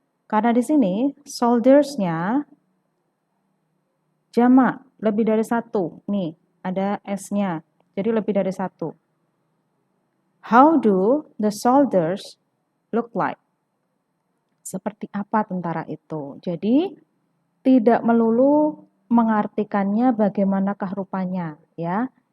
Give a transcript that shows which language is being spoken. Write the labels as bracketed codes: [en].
[id] Karena di sini soldiers-nya jamak, lebih dari satu. Nih, ada S-nya. Jadi lebih dari satu. [en] How do the soldiers look like? [id] Seperti apa tentara itu? Jadi tidak melulu mengartikannya bagaimanakah rupanya, ya.